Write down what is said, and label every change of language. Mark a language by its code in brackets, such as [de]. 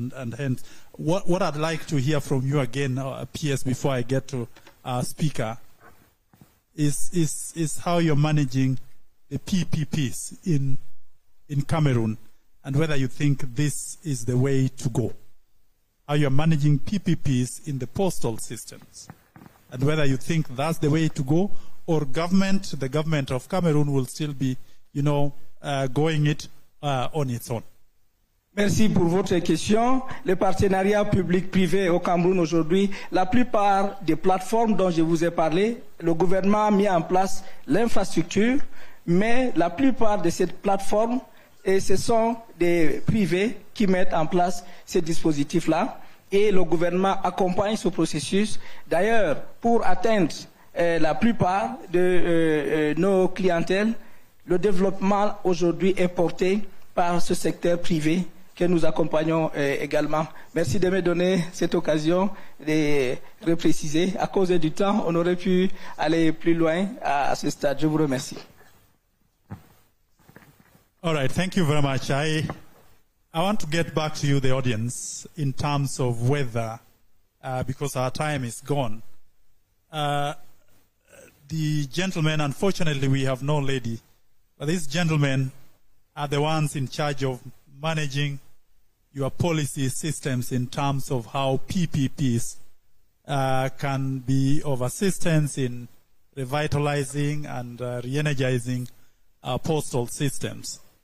[en] And hence, what I'd like to hear from you again, PS, before I get to Speaker, is how you're managing the PPPs in Cameroon, and whether you think this is the way to go. How you're managing PPPs in the postal systems, and whether you think that's the way to go, or the government of Cameroon will still be, going it on its own. [fr] Merci pour votre question. Le partenariat public-privé au Cameroun aujourd'hui, la plupart des plateformes dont je vous ai parlé, le gouvernement a mis en place l'infrastructure, mais la plupart de ces plateformes, ce sont des privés qui mettent en place ces dispositifs-là, et le gouvernement accompagne ce processus. D'ailleurs, pour atteindre la plupart de nos clientèles, le développement aujourd'hui est porté par ce secteur privé que nous accompagnons également. Merci de me donner cette occasion de repréciser. À cause du temps, on aurait pu aller plus loin à ce stade. Je vous remercie. [en] All right, thank you very much. I want to get back to you, the audience, in terms of whether, because our time is gone, the gentlemen, unfortunately we have no lady, but these gentlemen are the ones in charge of managing your policy systems in terms of how PPPs can be of assistance in revitalizing and re-energizing our postal systems.